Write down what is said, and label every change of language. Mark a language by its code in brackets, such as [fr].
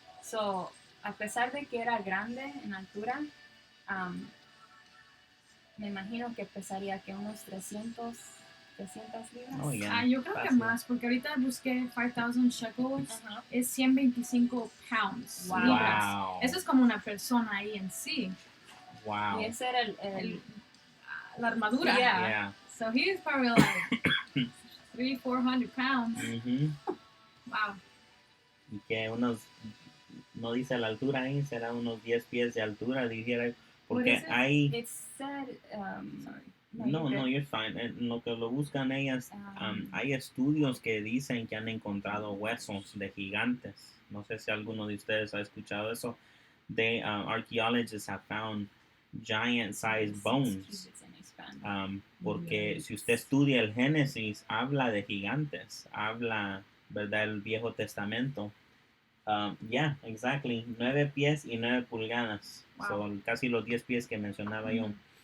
[es] So, a pesar de que era grande en altura, me imagino que pesaría que unos 300 libras. [en] Oh, yeah. [es] Yo creo que Fácil. más, porque ahorita busqué 5,000 shekels, Ajá. es 125 pounds, [en] Wow. [es] libras. [en] Wow. [es] Eso es como una persona ahí en sí. [en] Wow. [es] Y ese era La armadura. [en] Yeah. Yeah. So he's probably like 300-400 pounds. Ujú. Wow. [es] Y que no dice la altura ahí, será unos 10 pies de altura, dijera, porque [en] What is it? [es] hay, [en] It said, sorry. [es] no, [en] you're good. you're fine. [es] En lo que lo buscan ellas, hay estudios que dicen que han encontrado huesos de gigantes. No sé si alguno de ustedes ha escuchado eso. [en] Archaeologists have found giant-sized bones. [es] Porque si usted estudia el Génesis, habla de gigantes, habla, ¿verdad? El Viejo Testamento. [en] Yeah, exactly. [es] 9 pies y 9 pulgadas. [en] Wow. [es] Son casi los 10 pies que mencionaba yo. Ujú.